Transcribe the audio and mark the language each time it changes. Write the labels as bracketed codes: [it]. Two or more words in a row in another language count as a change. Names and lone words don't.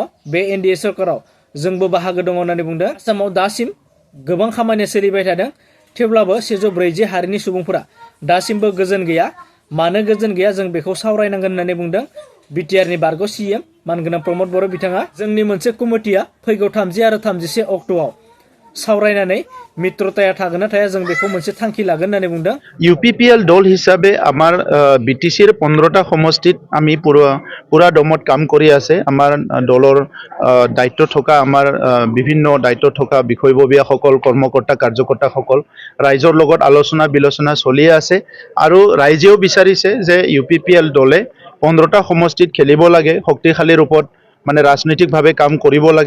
[brx] बे एनडिए सरकाराव जोंबो बाहागो दङ होननानै बुंदों। आसामाव दासिम गोबां खामानिया सोलिबाय थादों, थेवब्लाबो 140 हारिनि सुबुंफोरा दासिमबो गोजोन गैया। मानो गोजोन गैया जों बेखौ सावरायनांगोन होननानै बुंदों बिटिआरनि बारग' CEM मानगोनां प्रमद बर' बिथाङा। जोंनि मोनसे कमिटिया फैगौ 30 आरो 31 अक्ट'आव सावरायनानै मित्रताया थागोन ना थाया जों बेखौ मोनसे थांखि लागोन होननानै बुंदों। [as] ইউপিপিএল দল হিসাবে আমাৰ বিটিচিৰ 15টা সমষ্টিত আমি পুৰা দমত কাম কৰি আছে। আমাৰ দলৰ দায়িত্ব থকা আমাৰ বিভিন্ন দায়িত্ব থকা বিষয়ববীয়াসকল, কৰ্মকৰ্তা কাৰ্যকৰ্তাসকল ৰাইজৰ লগত আলোচনা বিলোচনা চলি আছে আৰু ৰাইজেও বিচাৰিছে যে ইউপিপিএল দলে 15টা সমষ্টিত খেলিব লাগে, শক্তিশালী ৰূপত মানে ৰাজনৈতিকভাৱে কাম কৰিব লাগে।